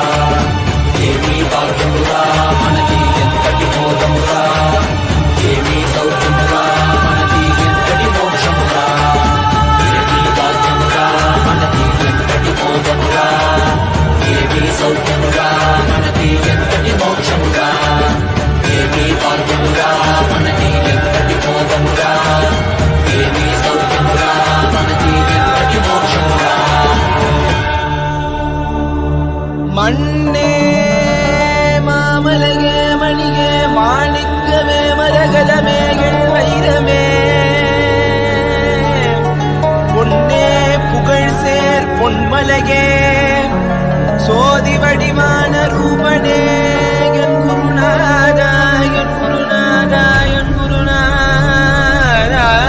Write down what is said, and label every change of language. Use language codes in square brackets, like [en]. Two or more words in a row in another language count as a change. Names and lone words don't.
[te] ఏమీ భాగ్యమురా మనకి ఎంతటి మోదమురా, ఏమీ సౌఖ్యమురా మనకి ఎంతటి మోక్షమురా, ఏమీ భాగ్యమురా మనకి ఎంతటి మోదమురా, ఏమీ సౌఖ్యమురా మనకి ఎంతటి మోక్షమురా, ఏమీ భాగ్యమురా మనకి ఎంతటి మోదమురా, ఏమీ సౌఖ్యమురా మనకి ఎంతటి మోక్షమురా. [ta] மண்ணே மாமலகே மணிகே மாணிக்கமே மரகதமே வைரமே, பொன்னே புகழ் சேர் பொன்மலகே சோதி வடிவான ரூபனே என் குருநாதா என் குருநாதா என் குருநாதா.